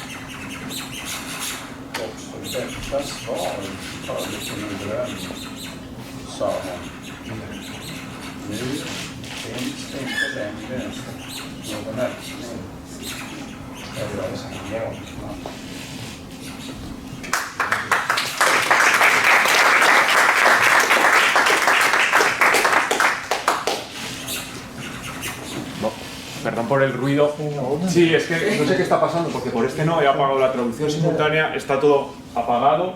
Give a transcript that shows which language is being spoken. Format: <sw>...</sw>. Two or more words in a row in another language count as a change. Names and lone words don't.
<sv>Också detta svar hörde till min dröm, sa hon. Nu finns det inte längre någon öppning. Eller en målsman.</sv> <es>Perdón por el ruido. Sí, es que no sé qué está pasando, porque por este no he apagado la traducción simultánea, está todo apagado.</es>